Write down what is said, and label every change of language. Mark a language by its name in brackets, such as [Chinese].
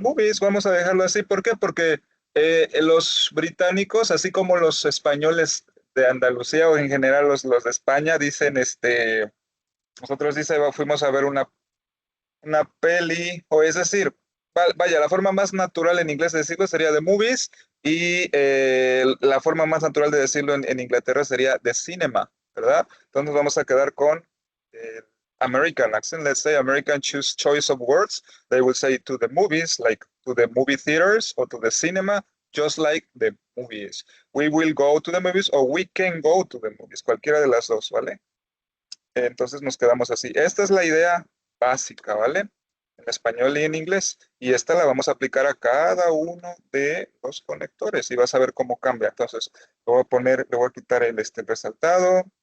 [Spanish] movies, vamos a dejarlo así. ¿Por qué? Porque los británicos, así como los españoles de Andalucía o en general los de España, dicen, nosotros fuimos a ver una peli, o es decir, vaya, la forma más natural en inglés de decirlo sería the movies y la forma más natural de decirlo en Inglaterra sería the cinema, ¿verdad? Entonces vamos a quedar con eh, [English] American accent, let's say American choice of words, they will say to the movies, like to the movie theaters or to the cinema, just like the movies. We will go to the movies or we can go to the movies, [Spanish] cualquiera de las dos, ¿vale? Entonces nos quedamos así. Esta es la idea básica, ¿vale? En español y en inglés. Y esta la vamos a aplicar a cada uno de los conectores y vas a ver cómo cambia. Entonces, le voy a quitar el resaltado.